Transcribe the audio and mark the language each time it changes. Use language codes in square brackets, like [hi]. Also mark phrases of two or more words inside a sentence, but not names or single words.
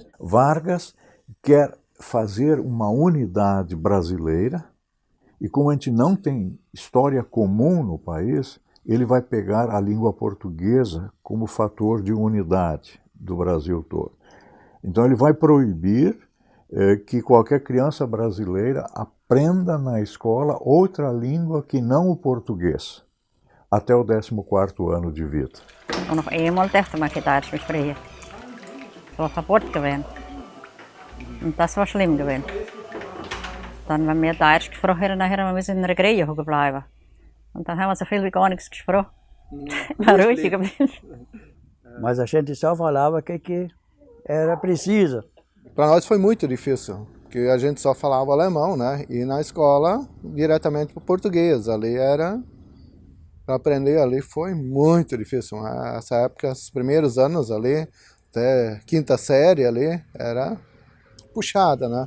[pt] Vargas quer fazer uma unidade brasileira e como a gente não tem história comum no país, ele vai pegar a língua portuguesa como fator de unidade do Brasil todo. Então ele vai proibir que qualquer criança brasileira aprenda na escola outra língua que não o português, até o 14º ano de vida. [de] Und noch einmal durfte man kein Deutsch mehr sprechen. Das war Verbot gewesen. Und das war schlimm gewesen. Dann, wenn wir Deutsch gesprochen haben, dann haben wir in einer Greie bleiben. Und dann haben wir so viel wie gar nichts gesprochen. War ruhig geblieben. [pt] Mas a gente só falava que era preciso. Para nós foi muito difícil, porque a gente só falava alemão, né? E na escola, diretamente para o português. Ali era... Para aprender ali foi muito difícil. Nessa época, os primeiros anos ali, até quinta série ali, era puxada, né?